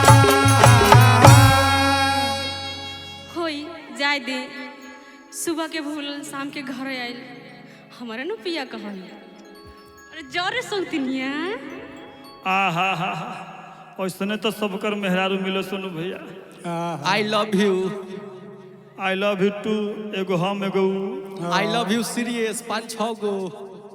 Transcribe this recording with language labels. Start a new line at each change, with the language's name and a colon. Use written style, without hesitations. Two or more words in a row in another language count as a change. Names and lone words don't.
Bhojpuri: होई जाय दे सुबह के भूल शाम के घर आइल हमारे नु पिया कहल अरे जरे सुनतिनिया आहा हा ऐसने तो सबकर मेहरारू मिलो सोनू भैया।
English: I love you. I love you too
Bhojpuri: एगो हम एगो ऊ।
English: I love you serious 5-6 गो।